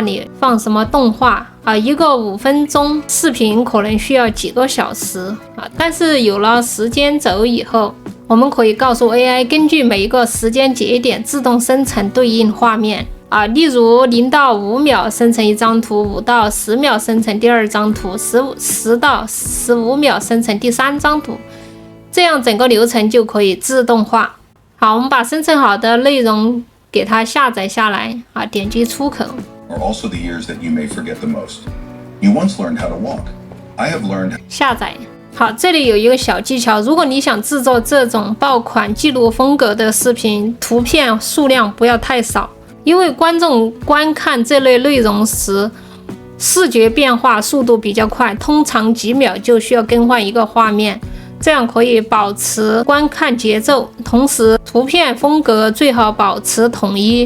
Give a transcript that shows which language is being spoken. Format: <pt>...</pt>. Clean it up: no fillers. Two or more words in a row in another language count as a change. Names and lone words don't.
<zh>裡放什麼動畫一個5分鐘視頻可能需要幾個小時但是有了時間軸以後，我們可以告訴 AI 根據每一個時間節點自動生成對應畫面例如0到5秒生成一張圖，5到10秒生成第二張圖，10到15秒生成第三張圖，這樣整個流程就可以自動化。好，我們把生成好的內容給它下載下來點擊出口。</zh> <en>Are also the years that you may forget the most. You once learned how to walk. I have learned.</en> <zh>下載。好，這裡有一個小技巧，如果你想制作這種爆款記錄風格的視頻，圖片數量不要太少。因為觀眾觀看這類內容時，視覺變化速度比較快，通常幾秒就需要更換一個畫面，這樣可以保持觀看節奏，同時圖片風格最好保持統一。</zh>